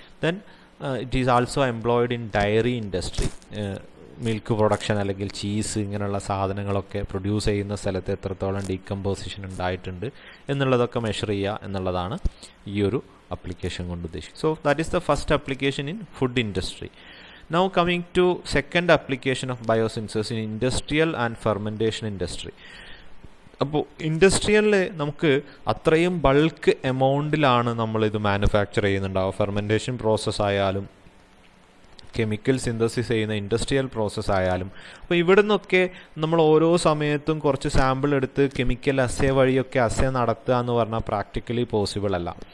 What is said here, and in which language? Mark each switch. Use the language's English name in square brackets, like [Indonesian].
[English] Then it is also employed in dairy industry. [Malayalam] Milk production അല്ലെങ്കിൽ cheese ഇങ്ങനെയുള്ള സാധനങ്ങളൊക്കെ produce ചെയ്യുന്ന സ്ഥലത്ത് എത്രത്തോളം ഡീകമ്പോസിഷൻ ഉണ്ടായിട്ടുണ്ട് എന്നുള്ളതൊക്കെ മെഷർ ചെയ്യുക എന്നുള്ളതാണ് ഈ ഒരു ആപ്ലിക്കേഷൻ കൊണ്ട് ഉദ്ദേശിക്കുന്നത്. [English] So that is the first application in food industry. Now coming to second application of biosensors in industrial and fermentation industry. [Malayalam] അപ്പോൾ ഇൻഡസ്ട്രിയലിൽ നമുക്ക് അത്രയും ബൾക്ക് എമൗണ്ടിലാണ് നമ്മളിത് മാനുഫാക്ചർ ചെയ്യുന്നുണ്ടാവുക. ഫെർമെൻറ്റേഷൻ പ്രോസസ്സ് ആയാലും കെമിക്കൽ സിന്തസിസ് ചെയ്യുന്ന ഇൻഡസ്ട്രിയൽ പ്രോസസ്സ് ആയാലും. അപ്പോൾ ഇവിടെ നിന്നൊക്കെ നമ്മൾ ഓരോ സമയത്തും കുറച്ച് സാമ്പിൾ എടുത്ത് കെമിക്കൽ അസേ വഴിയൊക്കെ അസേ നടത്തുക എന്ന് പറഞ്ഞാൽ പ്രാക്ടിക്കലി പോസിബിൾ അല്ല.